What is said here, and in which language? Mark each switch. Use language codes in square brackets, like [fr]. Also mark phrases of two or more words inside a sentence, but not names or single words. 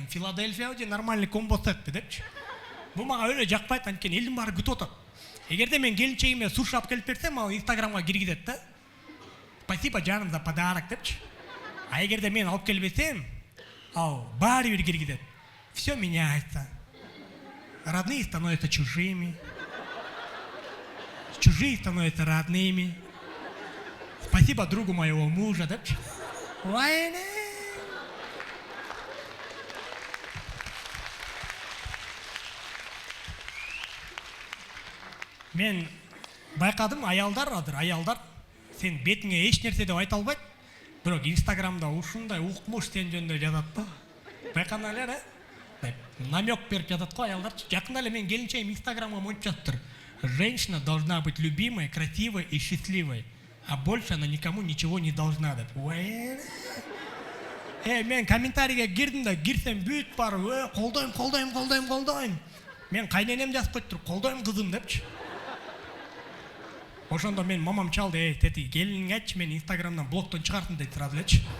[ky] Филадельфия же [ru] нормальный комбо сет [ky] депчи. Бул мага өлө жакпайт, анткени элдин баары күтүп атат. Эгерде мен келинчегиме суши алып келип берсем, ал Инстаграмга киргизет да. "Спасибо, жаным, [ru] за подарок" [ky] депчи. А эгерде мен алып келбесем, ал баары бир киргизет. [ru] Все меняется. Родные становятся чужими. Чужие становятся родными. Спасибо другу моего мужа, [ky] депчи. Вайне. Мен байкадым, аялдар сен бетиңе эч нерсе деп айта албайт. Бирок Инстаграмда ушундай укмуш сен жөнүндө жазат да. Байкана эле, намек берип жатат го аялдарчы. Жакында эле мен келинчегим Инстаграмга монтип жатыптыр. [ru] Женщина должна быть любимой, красивой и счастливой, а больше она никому ничего не должна [ky] деп. Мен комментарийге кирдим да, кирсем бүт бар, колдойм. Мен кайненем жазып коюптур, колдойм кызым депчи. Ошондо мен мамам чалды, тети келиниңе айтчы, мен Инстаграмдан блоктон чыгартын дейт сразу элечи.